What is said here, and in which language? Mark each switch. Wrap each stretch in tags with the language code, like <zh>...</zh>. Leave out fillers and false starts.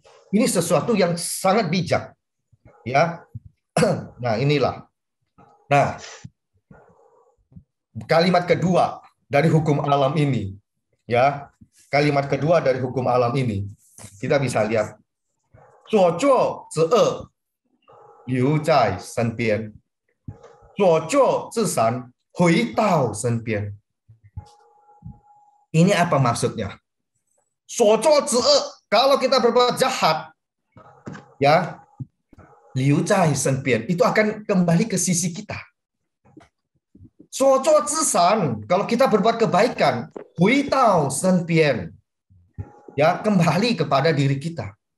<id>Ini sesuatu yang sangat bijak. Ya. Nah, inilah. Nah, kalimat kedua dari hukum alam ini, ya. Kalimat kedua dari hukum alam ini, kita bisa lihat.</id> <zh>所作之恶留在身边，所作之善回到身边。</zh> <id>Ini apa maksudnya?</id> <zh>所作之恶,</zh> <id>kalau kita berbuat jahat, ya,</id> <zh>留在身边,</zh> <id>itu akan kembali ke sisi kita.</id> <zh>所作之善,</zh> <id>kalau kita berbuat kebaikan,</id> <zh>回到身边,</zh> <id>ya, kembali kepada diri kita.</id>